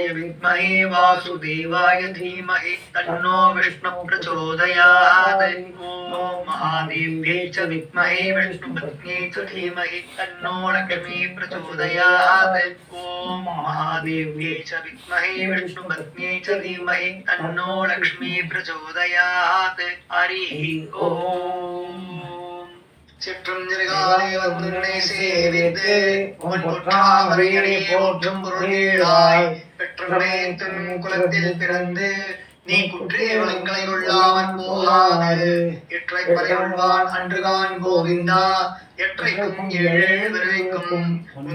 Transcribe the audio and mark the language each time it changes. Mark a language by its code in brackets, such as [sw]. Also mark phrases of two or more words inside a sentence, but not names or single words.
[sa] विद्महे वासुदेवाय धीमहि तन्नो विष्णुः प्रचोदयात् ॐ महादेव्यै च विद्महे विष्णुपत्न्यै च धीमहि तन्नो लक्ष्मी प्रचोदयात् ॐ महादेव्यै च विद्महे विष्णुपत्न्यै च धीमहि तन्नो लक्ष्मी प्रचोदयात् हरिः ॐ [ta] சிற்றஞ்சலிகாலே வந்துனை சேவித்து உன் பொற்றாமரையனை போற்றும் பொருளீடாய் பெற்றமே துன் குலத்தில் பிறந்து நீ குற்றிய வளங்களை கொள்ளாமல் போகாது எற்றை பறையுள்வான் அன்றுகான் கோவிந்தா எற்றைக்கும் ஏழு விரைக்கும் உன்